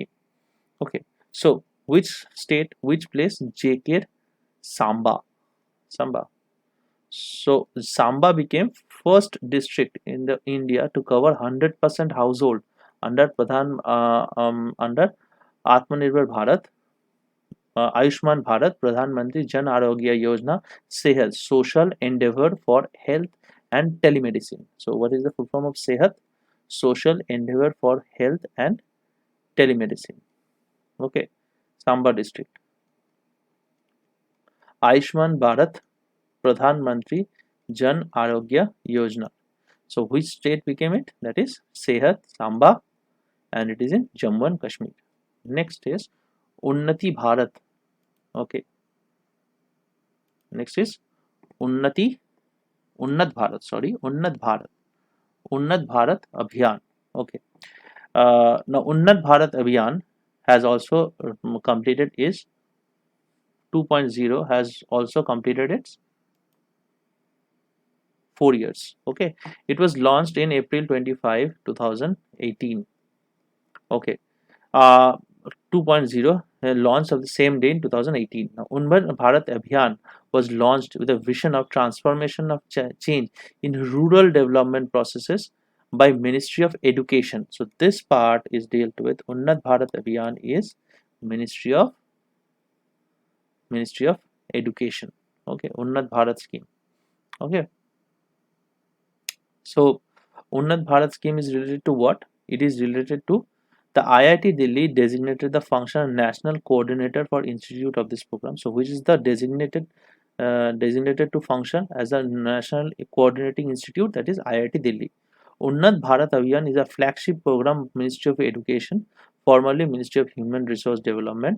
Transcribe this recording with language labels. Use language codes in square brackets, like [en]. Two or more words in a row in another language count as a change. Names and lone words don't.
[en] Okay, so which state, which place? JK Samba. Samba. So Samba became first district in the India to cover 100% household under under Atmanirbhar Bharat, Ayushman Bharat, Pradhan Mantri Jan Arogya Yojana, Sehat, social endeavor for health and telemedicine. So what is the full form of Sehat? Social endeavor for health and telemedicine. Okay, Samba district. Ayushman Bharat, Pradhan Mantri Jan Arogya Yojana. So which state became it? That is Sehat, Samba, and it is in Jammu and Kashmir. Next is Unnati Bharat. Okay. Next is Unnat Bharat. Sorry, Unnat Bharat. Unnat Bharat Abhiyan. Okay. Now Unnat Bharat Abhiyan has also completed its 2.0, has also completed its 4 years. Okay, it was launched in April 25, 2018. Okay, uh, 2.0 launched of the same day in 2018. Now, Unnat Bharat Abhiyan was launched with a vision of transformation of change in rural development processes by Ministry of Education. So this part is dealt with. Unnat Bharat Abhiyan is Ministry of Education. Okay, Unnat Bharat scheme. Okay, so Unnat Bharat scheme is related to what? It is related to the IIT Delhi designated the function national coordinator for institute of this program. So which is the designated to function as a national coordinating institute, that is IIT Delhi. Unnat Bharat Abhiyan is a flagship program of Ministry of Education, formerly Ministry of Human Resource Development.